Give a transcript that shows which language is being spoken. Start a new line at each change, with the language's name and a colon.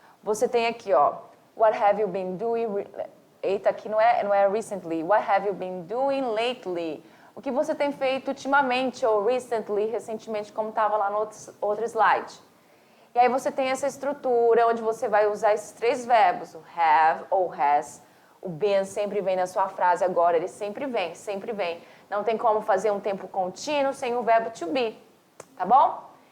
Portuguese: Você tem aqui, ó,
English: what have you been doing?
Portuguese: Eita, aqui não é recently.
English: What have you been doing lately?
Portuguese: O que você tem feito ultimamente, ou recently, recentemente, como estava lá no outro slide. E aí você tem essa estrutura onde você vai usar esses três verbos, o have ou has. O been sempre vem na sua frase agora, ele sempre vem, sempre vem. Não tem como fazer um tempo contínuo sem o verbo to be, tá bom?